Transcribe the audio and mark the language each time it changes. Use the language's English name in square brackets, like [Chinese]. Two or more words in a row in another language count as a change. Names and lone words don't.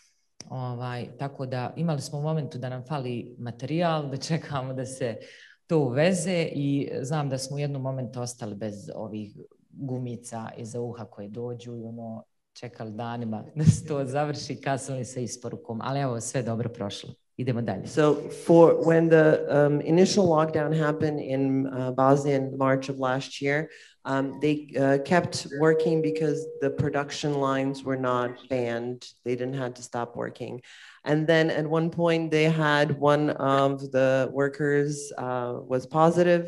[Bosnian] Tako da imali smo u momentu da nam fali materijal, da čekamo da se to uveze i znam da smo u jednom momentu ostali bez ovih gumica iza uha koje dođu i čekali danima da se to završi, kasnili sa isporukom, ali evo sve dobro prošlo. Idemo dalje. [English] So when the initial lockdown happened in Bosnia in March of last year, they kept working because the production lines were not banned. They didn't have to stop working. And then at one point they had one of the workers was positive.